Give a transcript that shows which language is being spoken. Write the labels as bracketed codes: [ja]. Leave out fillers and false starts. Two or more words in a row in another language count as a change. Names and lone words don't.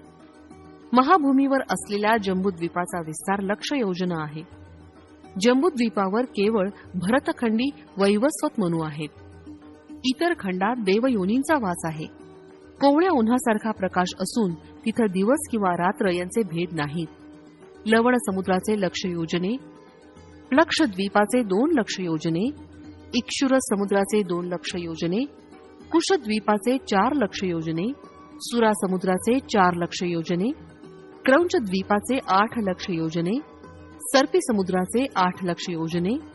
[mr] महाभूमीवर असलेल्या जम्बूद्वीपाचा विस्तार 1,00,000 योजना आहे. जम्बूद्वीपावर केवळ भरतखंडी वैवस्वत मनु आहेत. इतर खंडात देवयोनींचा वास आहे. कोवळ्या उन्हासारखा प्रकाश असून तिथं दिवस किंवा रात्र यांचे भेद नाहीत. लवण समुद्राचे 1,00,000 योजने, लक्षद्वीपाचे 2,00,000 योजने, इक्षुर समुद्राचे 2,00,000 योजने, कुशद्वीपाचे 4,00,000 योजने, सुरा समुद्राचे 4,00,000 योजने, क्रौंच द्वीपाचे 8,00,000 योजने, सर्पी समुद्राचे 8,00,000 योजने,